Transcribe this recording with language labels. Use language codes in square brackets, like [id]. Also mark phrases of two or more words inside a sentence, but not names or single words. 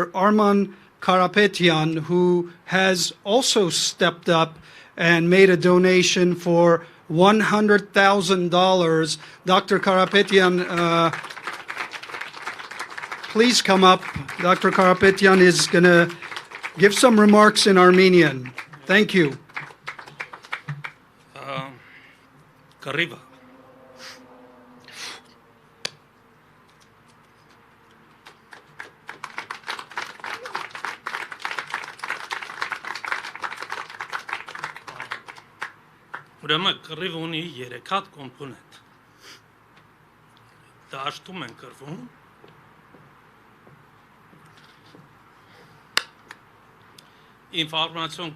[en] Arman Karapetyan, who has also stepped up and made a donation for $100,000. Dr. Karapetyan, please come up. Dr. Karapetyan is going to give some remarks in Armenian. Thank you. Kariba. [hy] Ուրեմն կռիվ ունի 3 հատ կոմպոնենտ։ Դաշտում են կռվում։ Ինֆորմացիոն